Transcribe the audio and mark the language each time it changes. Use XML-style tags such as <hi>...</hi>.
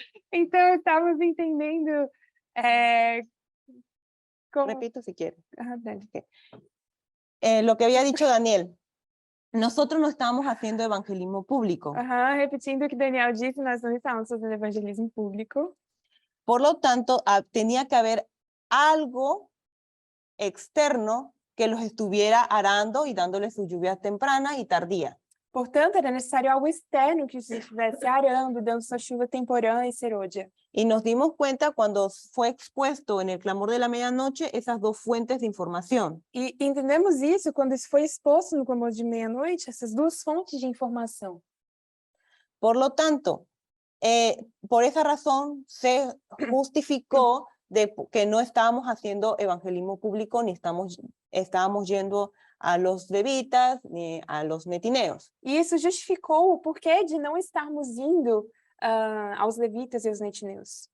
<pt>Então, estamos entendendo como...</pt> <es>Repito si quiere. Dale. Lo que había dicho Daniel, nosotros no estamos haciendo evangelismo público.</es> <pt>Repetindo o que Daniel disse, nós não estamos fazendo evangelismo público.</pt> <es>Por lo tanto, tenía que haber algo externo que los estuviera arando y dándoles su lluvia temprana y tardía.</es> <pt>Portanto, era necessário algo externo que estivesse arando, dando sua chuva temporã e serôdia.</pt> <es>Y nos dimos cuenta cuando fue expuesto en el clamor de la medianoche esas dos fuentes de información.</es> <pt>E entendemos isso quando isso foi exposto no clamor de meia-noite, essas duas fontes de informação.</pt> <es>Por lo tanto, por esa razón se justificó de que no estábamos haciendo evangelismo público, ni estábamos yendo a los levitas, ni a los netineos.</es> <pt>E isso justificou o porquê de não estarmos indo aos levitas e aos netineus.</pt>